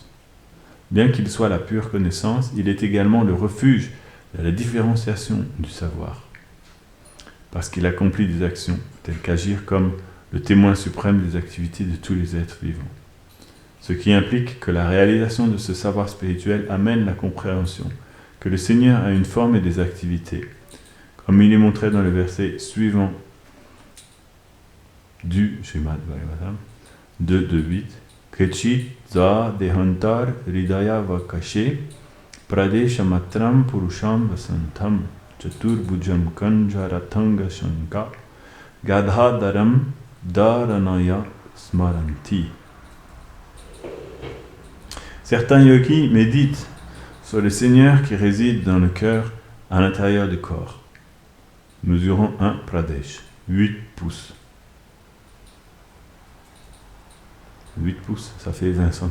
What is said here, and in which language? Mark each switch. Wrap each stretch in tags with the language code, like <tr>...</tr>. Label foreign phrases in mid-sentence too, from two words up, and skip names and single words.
<fr>Bien qu'il soit la pure connaissance, il est également le refuge de la différenciation du savoir, parce qu'il accomplit des actions telles qu'agir comme le témoin suprême des activités de tous les êtres vivants. Ce qui implique que la réalisation de ce savoir spirituel amène la compréhension que le Seigneur a une forme et des activités, comme il est montré dans le verset suivant du Srimad Bhagavatam 2.2.8.</fr> <sa>केचित् स्व देहान्तर् हृदय वकाशे प्रादेशमात्रं पुरुषं वसन्तं चतुर् भुजं कञ्जरताङ्ग शङ्ख गदाधरं धारणया स्मरन्ति.</sa> <fr>Certains yogis méditent sur le Seigneur qui réside dans le cœur à l'intérieur du corps, mesurant un pradesh, 8 pouces. 8 pouces, ça fait 20 cm.</fr>